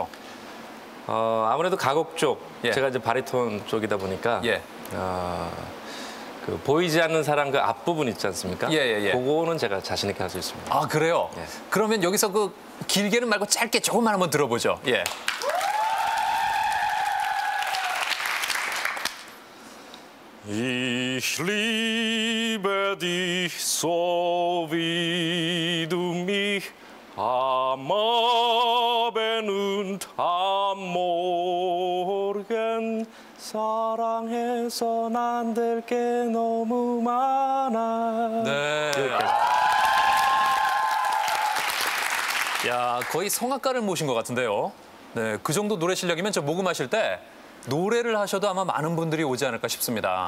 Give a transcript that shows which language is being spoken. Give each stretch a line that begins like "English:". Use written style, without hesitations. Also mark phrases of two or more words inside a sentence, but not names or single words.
Korean: 아무래도 가곡 쪽, 제가 이제 바리톤 쪽이다 보니까 그 보이지 않는 사랑 그 앞부분 있지 않습니까? 그거는 제가 자신 있게 할 수 있습니다. 아, 그래요? 그러면 여기서 길게는 말고 짧게 조금만 한번 들어보죠.
German: Ich liebe dich so wie du mich am Abend
Korean: 이유는 다 모르겠 사랑해선 안 될 게 너무 많아. 네. 야, 거의 성악가를 모신 것 같은데요. 네, 그 정도 노래 실력이면 저 녹음하실 때 노래를 하셔도 아마 많은 분들이 오지 않을까 싶습니다.